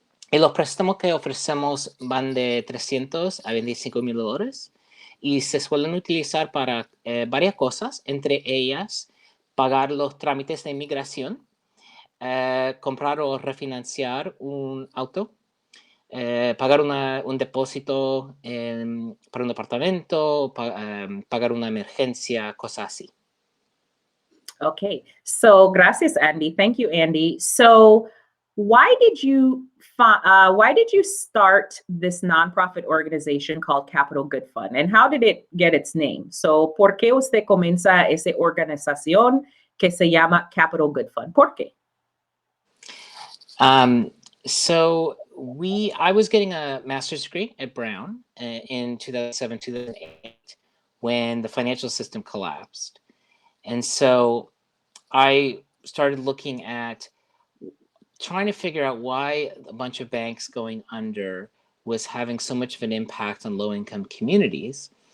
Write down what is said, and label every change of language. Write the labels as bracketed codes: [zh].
[es] Y los préstamos que ofrecemos van de $300 a $25,000 y se suelen utilizar para varias cosas, entre ellas pagar los trámites de inmigración, comprar o refinanciar un auto, pagar un depósito para un apartamento, pagar una emergencia, cosas así. [en] Okay, so [es] gracias, [en] Andy. Thank you, Andy. So, why did you start this nonprofit organization called Capital Good Fund, and how did it get its name? [es] So, ¿por qué usted comienza esa organización que se llama Capital Good Fund? ¿Por qué? [en] I was getting a master's degree at Brown in 2007, 2008 when the financial system collapsed. And so I started looking at trying to figure out why a bunch of banks going under was having so much of an impact on low-income communities.